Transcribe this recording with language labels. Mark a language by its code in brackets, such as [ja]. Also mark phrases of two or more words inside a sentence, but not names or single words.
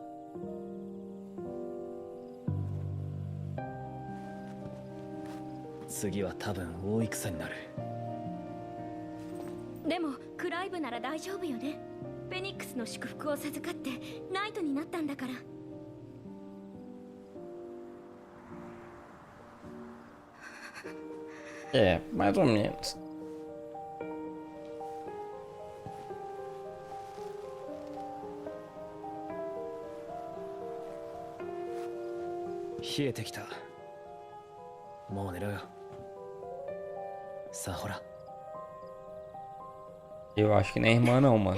[ja] 次は多分大戦になる。でもクライブなら大丈夫よね。フェニックスの祝福を授かってナイトになったんだから。 [pt] É, mais ou menos. [ja] 冷えてきた。もう寝ろよ。さあほら。 [pt] Eu acho que nem é irmã não, mano.